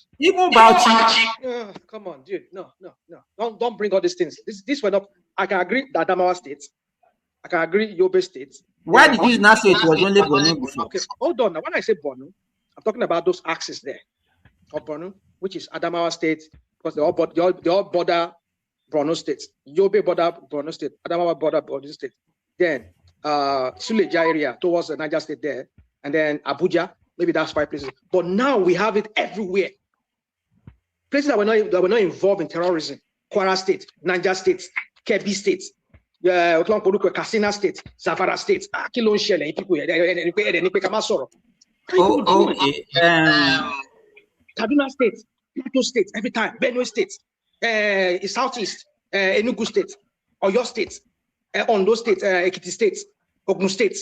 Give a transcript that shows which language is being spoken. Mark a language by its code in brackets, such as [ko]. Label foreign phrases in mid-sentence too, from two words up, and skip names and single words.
[en] Even Bauchi. Come on, dude. No. Don't bring all these things. This were not. I can agree that Adamawa State. I can agree Yobe State. Why did you not say it was only Borno before? Okay, hold on. Now, when I say Borno, I'm talking about those axes there of Borno, which is Adamawa State, because they all border Borno State. Yobe border Borno State. Adamawa border Borno State. Then Suleja area towards the Niger State there, and then Abuja. Maybe that's 5 places. But now we have it everywhere. Places that were not involved in terrorism. Kwara State, Niger State, Kebbi State, Katsina State, Zamfara State. Kaduna State, Plateau State, every time. Benue State, Southeast, Enugu State, Oyo State, Ondo State, Ekiti State, Ogun State.